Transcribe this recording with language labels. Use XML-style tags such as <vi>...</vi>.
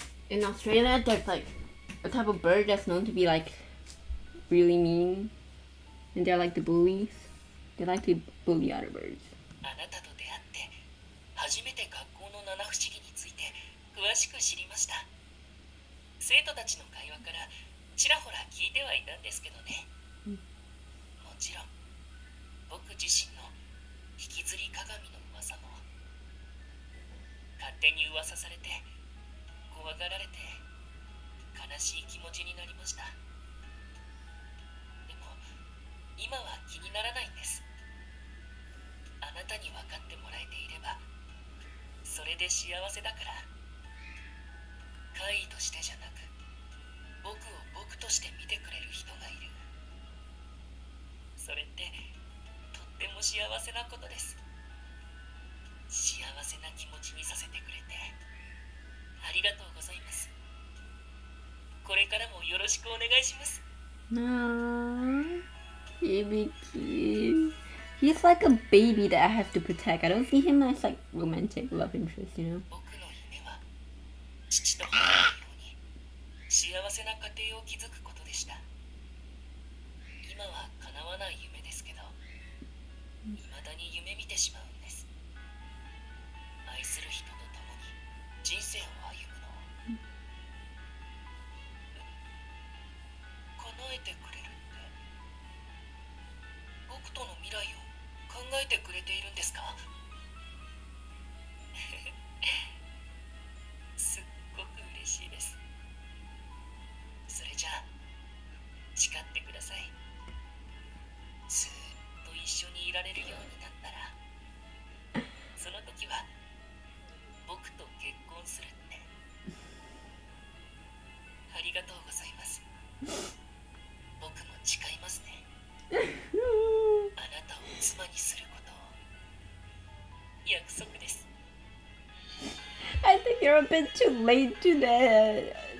<en>In Australia, there's like a type of bird that's known to be like really mean, and they're like the bullies. They like to bully other birds.</en> <ja>あなたと出会って初めて学校の七不思議について詳しく知りました。生徒たちの会話からちらほら聞いてはいたんですけどね。もちろん僕自身の引きずり鏡の噂も勝手に噂されて怖がられて悲しい気持ちになりました。でも今は気にならないんです。あなたに分かってもらえていればそれで幸せだから。怪異としてじゃなく僕を僕として見てくれる人がいる。それってとっても幸せなことです。幸せな気持ちにさせてくれてありがとうございます。これからもよろしくお願いします。</ja> <en>Aww, Hibiki. He's like a baby that I have to protect. I don't see him as like romantic love interest, you know?</en> <ja>僕の夢は父と母のように幸せな家庭を築くことでした。今は叶わない夢ですけど、未だに夢見てしまうんです。愛する人と共に人生を歩むのを。叶えてくれるって僕との未来を考えてくれているんですか？すっごく嬉しいです。それじゃあ誓ってください。ずっと一緒にいられるようになったらその時は僕と結婚するって。ありがとうございます。僕も誓いますね。あなたを妻にすることを約束です。</ja> <en>I think you're a bit too late to that.</en>